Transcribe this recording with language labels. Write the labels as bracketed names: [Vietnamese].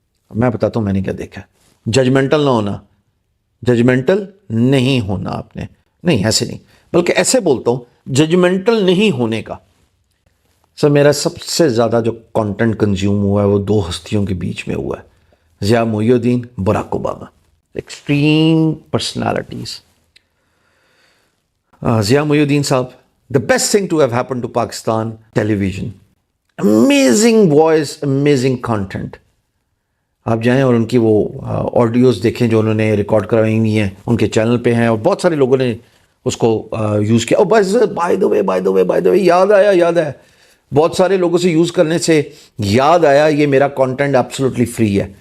[Urdu] میں بتاتا ہوں میں نے کیا دیکھا ہے. ججمنٹل نہ ہونا, ججمنٹل نہیں ہونا آپ نے, نہیں ایسے نہیں, بلکہ ایسے بولتا ہوں ججمنٹل نہیں ہونے کا. سر میرا سب سے زیادہ جو کانٹینٹ کنزیوم ہوا ہے وہ دو ہستیوں کے بیچ میں ہوا ہے, ضیاء محی الدین, Barack Obama. [English] Extreme personalities. Zia Mohyeddin صاحب, the best thing to have happened to Pakistan television. Amazing voice, amazing content. [Urdu] آپ جائیں اور ان کی وہ آڈیوز دیکھیں جو انہوں نے ریکارڈ کروائی ہوئی ہیں, ان کے چینل پہ ہیں, اور بہت سارے لوگوں نے اس کو یوز کیا. اور بس بائی دا وے یاد آیا بہت سارے لوگوں سے یوز کرنے سے یاد آیا, یہ میرا کانٹینٹ ایبسولوٹلی فری ہے.